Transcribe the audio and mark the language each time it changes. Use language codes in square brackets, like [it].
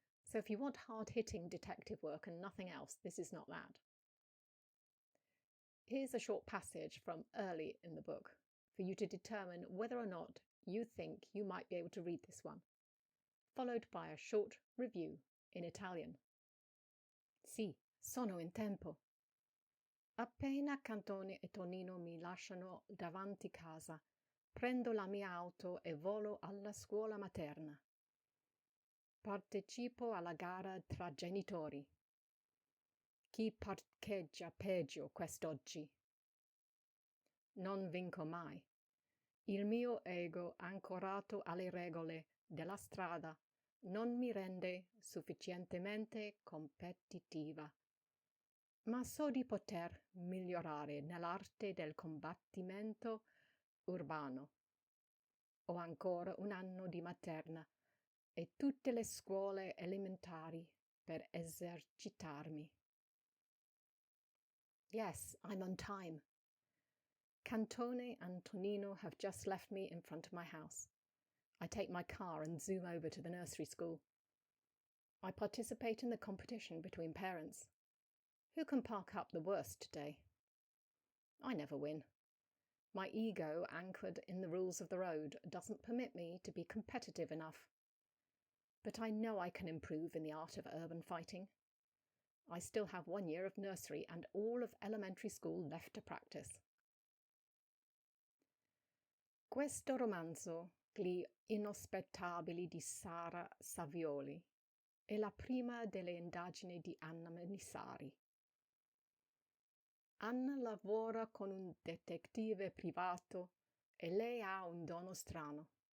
[en] So if you want hard-hitting detective work and nothing else, this is not that. Here's a short passage from early in the book for you to determine whether or not you think you might be able to read this one, followed by a short review in Italian. [it] Sì, sono in tempo. Appena Cantone e Tonino mi lasciano davanti casa, prendo la mia auto e volo alla scuola materna. Partecipo alla gara tra genitori. Chi parcheggia peggio quest'oggi? Non vinco mai. Il mio ego ancorato alle regole della strada non mi rende sufficientemente competitiva. Ma so di poter migliorare nell'arte del combattimento urbano. Ho ancora un anno di materna e tutte le scuole elementari per esercitarmi. [en] Yes, I'm on time. Cantone and Tonino have just left me in front of my house. I take my car and zoom over to the nursery school. I participate in the competition between parents. Who can park up the worst today? I never win. My ego, anchored in the rules of the road, doesn't permit me to be competitive enough. But I know I can improve in the art of urban fighting. I still have 1 year of nursery and all of elementary school left to practice. [it] Questo romanzo, Gli insospettabili di Sarah Savioli, è la prima delle indagini di Anna Melissari. Anna lavora con un detective privato e lei ha un dono strano.